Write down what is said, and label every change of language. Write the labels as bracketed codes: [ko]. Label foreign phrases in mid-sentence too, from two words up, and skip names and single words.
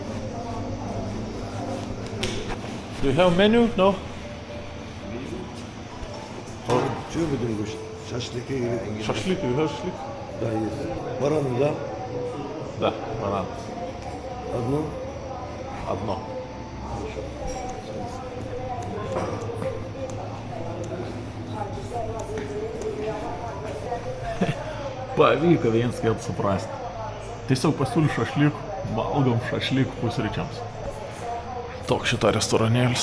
[en] Do you have a menu? No? [tr] Yapıyor muydunuz bu şaşlıkı gibi? [ru] Шашлик и шашлик. Да, есть. Бараны, да? Да, банан. Одно? Одно. [lt] Pavyko viens kitą suprasti. Tiesiog pasiūly šašlik, valgom šašlik pusryčiams. Toks šita restoranėlis.